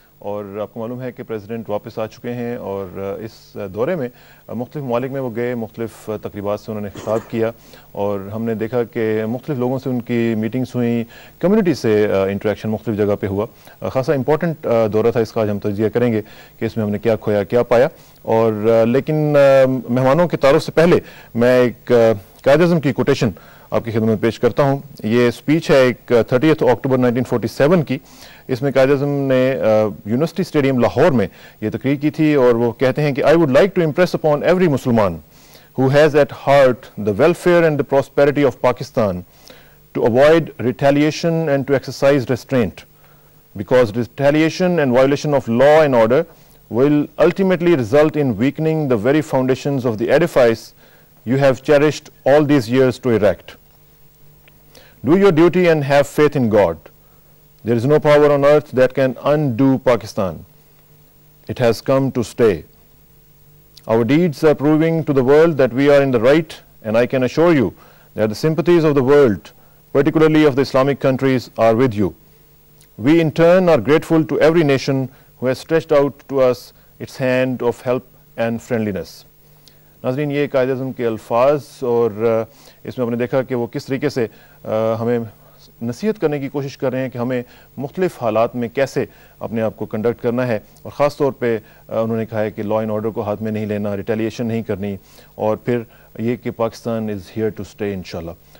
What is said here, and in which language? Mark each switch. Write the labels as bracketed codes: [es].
[ur] اور آپ کو معلوم ہے کہ پریزیڈنٹ واپس آ چکے ہیں اور اس دورے میں مختلف ممالک میں وہ گئے، مختلف تقریبات سے انہوں نے خطاب کیا اور ہم نے دیکھا کہ مختلف لوگوں سے ان کی میٹنگز ہوئیں، کمیونٹی سے انٹریکشن مختلف جگہ پہ ہوا. خاصا امپورٹنٹ دورہ تھا اس کا. آج ہم تجزیہ کریں گے کہ اس میں ہم نے کیا کھویا کیا پایا. اور لیکن مہمانوں کے تعارف سے پہلے میں ایک قائد اعظم کی کوٹیشن آپ کی خدمت میں پیش کرتا ہوں. یہ سپیچ ہے ایک 30 اکتوبر 1947 کی. اس میں قائد اعظم نے یونیورسٹی اسٹیڈیم لاہور میں یہ تقریر کی تھی اور وہ کہتے ہیں کہ [en] I would like to impress upon every Musliman who has at heart the welfare and the prosperity of Pakistan to avoid retaliation and to exercise restraint, because retaliation and violation of law and order will ultimately result in weakening the very foundations of the edifice you have cherished all these years to erect. Do your duty and have faith in God. There is no power on earth that can undo Pakistan. It has come to stay. Our deeds are proving to the world that we are in the right, and I can assure you that the sympathies of the world, particularly of the Islamic countries, are with you. We in turn are grateful to every nation who has stretched out to us its hand of help and friendliness. [ur] ناظرین، یہ قائد اعظم کے الفاظ اور اس میں آپ نے دیکھا کہ وہ کس طریقے سے ہمیں نصیحت کرنے کی کوشش کر رہے ہیں کہ ہمیں مختلف حالات میں کیسے اپنے آپ کو کنڈکٹ کرنا ہے. اور خاص طور پہ انہوں نے کہا ہے کہ لا اینڈ آرڈر کو ہاتھ میں نہیں لینا، ریٹیلیشن نہیں کرنی، اور پھر یہ کہ Pakistan [en] is here to stay [ur] انشاءاللہ.